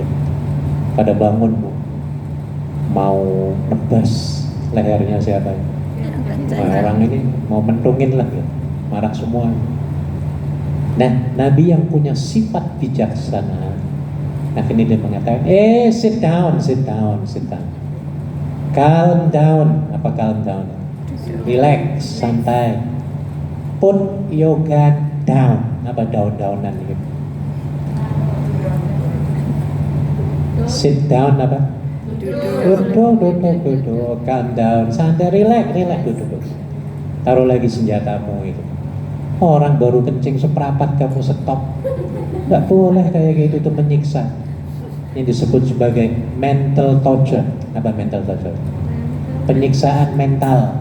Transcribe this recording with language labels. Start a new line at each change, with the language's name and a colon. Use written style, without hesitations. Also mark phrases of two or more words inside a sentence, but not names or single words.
Indonesian: Pada bangun Bu, mau nebas lehernya siapa? Orang ini mau mentungin lah ya, marah semua. Nah, Nabi yang punya sifat bijaksana, akhirnya dia mengatakan,
English: sit down. Calm down. Apa calm down? Relax, santai. Put your gun down.
Indonesian: Apa daun-daunan gitu?
English: Sit down apa?
Indonesian: Duduk.
English: Calm down,
Indonesian: santai, relax, duduk. Taruh lagi senjatamu itu. Orang baru kencing seprapat kamu stop. Nggak boleh kayak gitu, itu menyiksa. Ini disebut sebagai
English: mental torture.
Indonesian: Apa
English: mental torture?
Indonesian: Penyiksaan mental.